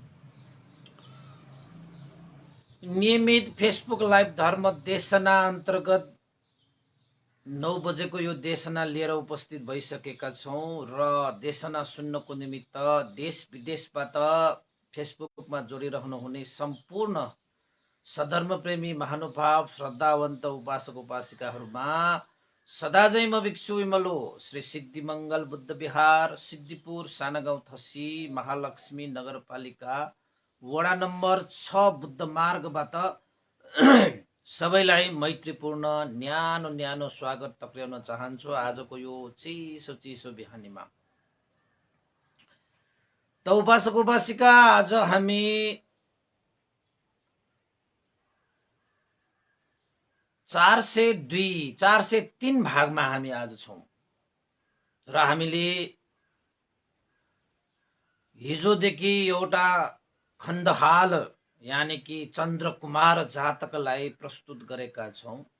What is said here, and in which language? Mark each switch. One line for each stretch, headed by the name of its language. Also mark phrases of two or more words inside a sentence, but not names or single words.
Nepali: नियमित फेसबुक लाइभ धर्म देशना अन्तर्गत 9 बजेको यो देशना लिएर उपस्थित भइसकेका छौँ र देशना सुन्नको निमित्त देश विदेशबाट फेसबुकमा जोडिरहनु हुने सम्पूर्ण सधर्म प्रेमी महानुभाव श्रद्धावन्त उपासक उपासिकाहरूमा सदाझै म भिक्षु विमलो श्री सिद्धिमङ्गल बुद्ध विहार सिद्धिपुर सानागाउँ थसी महालक्ष्मी नगरपालिका वडा नम्बर 6 बुद्ध मार्गबाट सबैलाई मैत्रीपूर्ण न्यानो न्यानो स्वागत टक्र्याउन चाहन्छु आजको यो चिसो चिसो बिहानीमा। त उपासक उपासिका, आज हामी 403 भागमा हामी आज छौँ र हामीले हिजोदेखि एउटा खण्डहाल यानी कि चन्द्रकुमार जातकलाई प्रस्तुत गरेका छौँ।